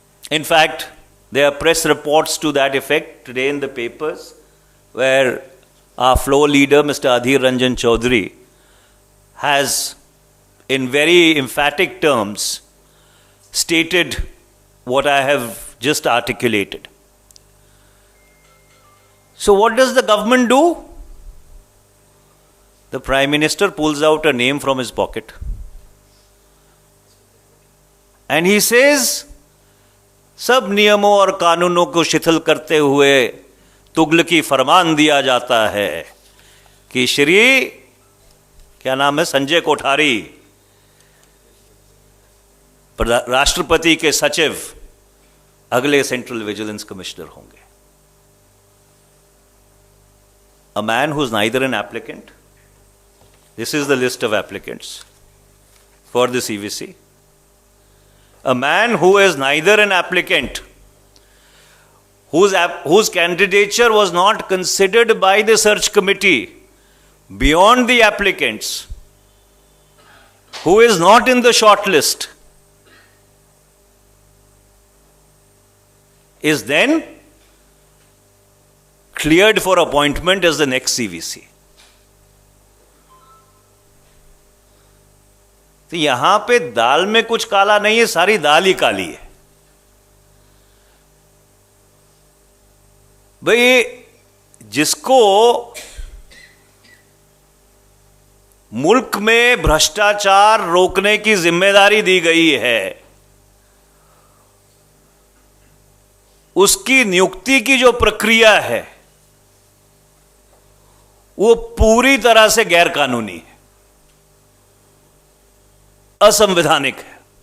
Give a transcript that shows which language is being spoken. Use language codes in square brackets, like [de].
[en] In fact, there are press reports to that effect today in the papers, where our floor leader, Mr. Adhir Ranjan Chaudhary, has, in very emphatic terms, stated what I have just articulated. So what does the government do? The Prime Minister pulls out a name from his pocket and he says, [hi] सब नियमों और कानूनों को शिथिल करते हुए तुगलकी फरमान दिया जाता है कि श्री, क्या नाम है, संजय कोठारी, राष्ट्रपति के सचिव अगले सेंट्रल विजिलेंस कमिश्नर होंगे. [en] A man who is neither an applicant. This is the list of applicants for the CVC. A man who is neither an applicant, whose candidature was not considered by the search committee beyond the applicants, who is not in the short list, is then cleared for appointment as the next CVC. [hi] तो यहां पे दाल में कुछ काला नहीं है, सारी दाल ही काली है. भाई, जिसको मुल्क में भ्रष्टाचार रोकने की जिम्मेदारी दी गई है, उसकी नियुक्ति की जो प्रक्रिया है वो पूरी तरह से गैर कानूनी है, असंवैधानिक है.